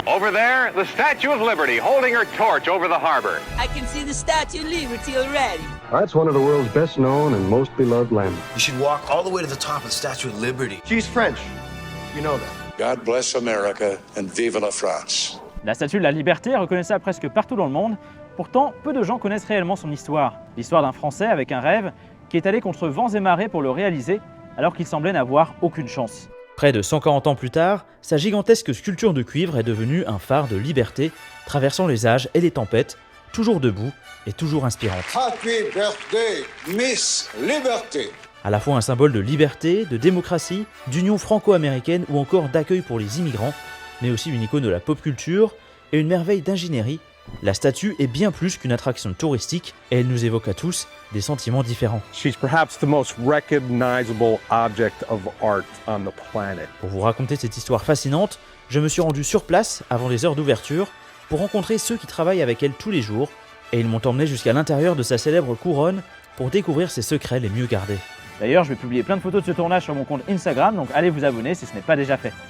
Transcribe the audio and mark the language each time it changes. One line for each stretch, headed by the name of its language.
English: Over there, the Statue of Liberty holding her torch over the harbor. I can see the Statue of Liberty already. That's one of the world's best known and most beloved landmarks. You should walk all the way to the top of the Statue of Liberty. She's French. You know that. God bless America and
French: vive la France. La Statue de la Liberté est reconnaissable presque partout dans le monde. Pourtant, peu de gens connaissent réellement son histoire. L'histoire d'un Français avec un rêve qui est allé contre vents et marées pour le réaliser, alors qu'il semblait n'avoir aucune chance. Près de 140 ans plus tard, sa gigantesque sculpture de cuivre est devenue un phare de liberté, traversant les âges et les tempêtes, toujours debout et toujours inspirante.
English: Happy birthday, Miss Liberté!
French: À la fois un symbole de liberté, de démocratie, d'union franco-américaine ou encore d'accueil pour les immigrants, mais aussi une icône de la pop culture et une merveille d'ingénierie, la statue est bien plus qu'une attraction touristique et elle nous évoque à tous des sentiments différents.
English: She's perhaps the most recognizable object of art on the planet.
French: Pour vous raconter cette histoire fascinante, je me suis rendu sur place avant les heures d'ouverture pour rencontrer ceux qui travaillent avec elle tous les jours et ils m'ont emmené jusqu'à l'intérieur de sa célèbre couronne pour découvrir ses secrets les mieux gardés. D'ailleurs, je vais publier plein de photos de ce tournage sur mon compte Instagram, donc allez vous abonner si ce n'est pas déjà fait.